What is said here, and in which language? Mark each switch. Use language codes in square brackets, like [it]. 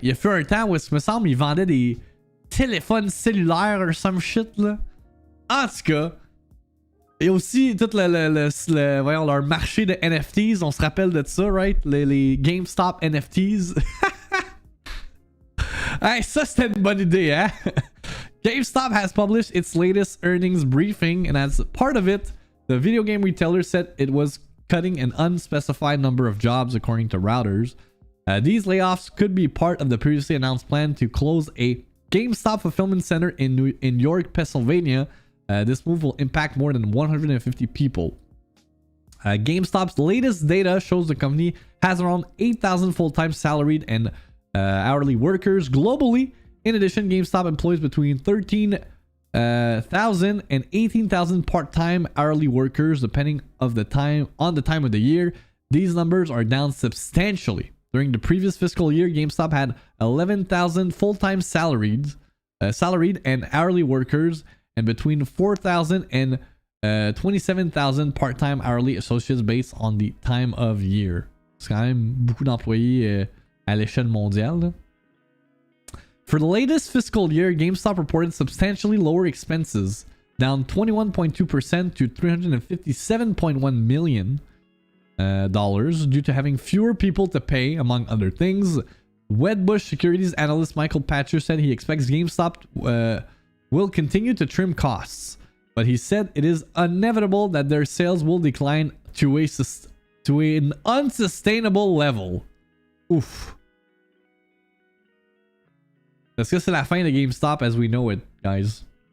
[fr] Il y a fait un temps où, il me semble, ils vendaient des téléphones cellulaires [en] or some shit, [fr] là. En tout cas, et aussi tout voyons, leur marché de NFTs, on se rappelle de ça, [en] right? [fr] Les GameStop NFTs. Hey, ça c'était une bonne idée, hein? [en] GameStop has published its latest earnings briefing, and as part of it, the video game retailer said it was cutting an unspecified number of jobs according to Reuters. These layoffs could be part of the previously announced plan to close a GameStop fulfillment center in York, Pennsylvania. This move will impact more than 150 people. GameStop's latest data shows the company has around 8,000 full-time salaried and hourly workers globally. In addition, GameStop employs between 13,000 and 18,000 part-time hourly workers, depending on the time of the year. These numbers are down substantially. During the previous fiscal year, GameStop had 11,000 full-time salaried and hourly workers, and between 4,000 and 27,000 part-time hourly associates based on the time of year. [fr] C'est quand même beaucoup d'employés à l'échelle mondiale, là. [en] For the latest fiscal year, GameStop reported substantially lower expenses, down 21.2% to $357.1 million due to having fewer people to pay, among other things. Wedbush Securities analyst Michael Patcher said he expects GameStop will continue to trim costs, but he said it is inevitable that their sales will decline to an unsustainable level. [fr] Ouf. Est-ce que c'est la fin de GameStop [en] as we know it, guys?